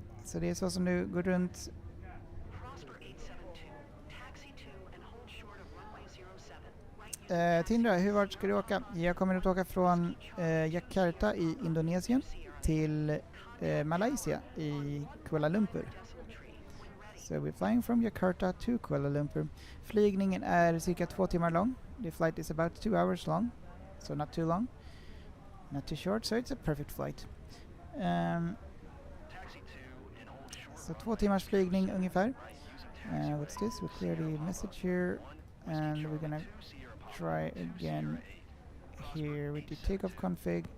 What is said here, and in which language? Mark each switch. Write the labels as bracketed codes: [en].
[sv] Så det är så som du går runt. Tindra, vart ska du åka? Jag kommer att åka från Jakarta i Indonesien till Malaysia i Kuala Lumpur. [en] So we're flying from Jakarta to Kuala Lumpur. [sv] Flygningen är cirka 2 timmar lång. [en] The flight is about 2 hours long. So not too long. Not too short, so it's a perfect flight. [sv] Så 2 timmars flygning ungefär. [en] What's this? We clear the message here and we're gonna try again here with the takeoff config.